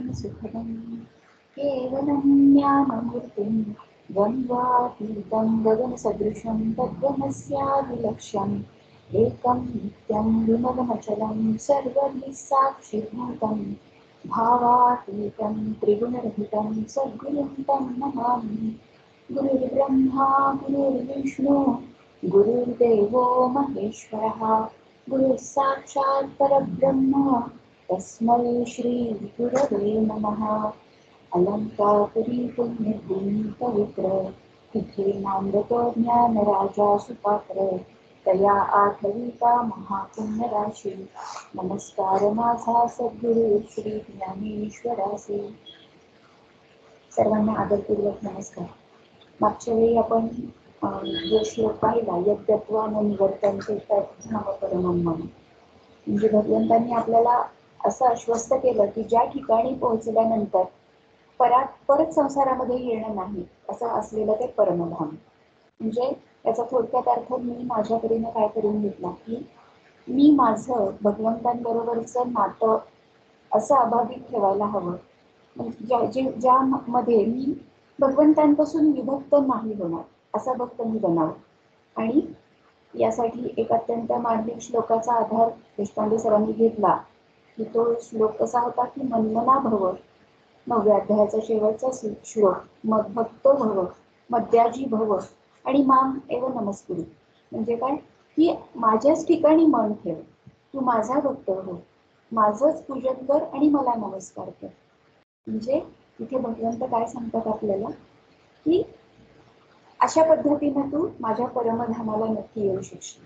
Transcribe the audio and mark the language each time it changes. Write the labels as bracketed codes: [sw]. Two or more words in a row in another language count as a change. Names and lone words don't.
[sa] सुखदं केवलं ज्ञानमूर्तिं द्वन्द्वातीतं गगनसदृशं तद्गमस्यादिलक्ष्यम् एकं नित्यं विमलमचलं सर्वैः साक्षिभूतं भावातीतं त्रिगुणरहितं सद्गुरुं तं नमामि। गुरुर्ब्रह्मा गुरुर्विष्णु गुरुर्देवो महेश्वरः गुरुः साक्षात् परब्रह्म तस्मै श्री गुरवे नमः। [mr] अलंकापुरी पुण्यभूमी पवित्र तिथे नामृत ज्ञानराजा सुपात्र तया आठविता महापुण्यराशी नमस्कार माझा सद्गुरु श्री ज्ञानेश्वरासी। सर्वांना आदरपूर्वक नमस्कार। मागच्या वेळी आपण जो श्लोक पाहिला [sa] यद्यत्वान निवर्तन्ते तद्धाम परमं मम, [mr] म्हणजे भगवंतांनी आपल्याला असं आश्वस्त केलं की ज्या ठिकाणी पोहोचल्यानंतर परत संसारामध्ये येणं नाही असं असलेलं ते परमधाम। म्हणजे याचा थोडक्यात अर्थ मी माझ्या परीने काय करून घेतला की मी माझं भगवंतांबरोबरचं नातं असं अबाधित ठेवायला हवं, ज्यामध्ये मी भगवंतांपासून विभक्त नाही होणार असा भक्त मी बनावं। आणि यासाठी एक अत्यंत मार्मिक श्लोकाचा आधार देशपांडे सरांनी घेतला की तो श्लोक कसा होता की [sa] मन्मना भव, [mr] 9व्या अध्यायाचा शेवटचा श्लोक, मग [sa] भक्तो भव मद्याजी भव [mr] आणि [sa] माम एव नमस्कुरु। [mr] म्हणजे काय की माझ्याच ठिकाणी मन ठेव, तू माझा भक्त हो, माझंच पूजन कर आणि मला नमस्कार कर। म्हणजे तिथे भगवंत काय सांगतात आपल्याला की अशा पद्धतीने तू माझ्या परमधामाला नक्की येऊ शकशील।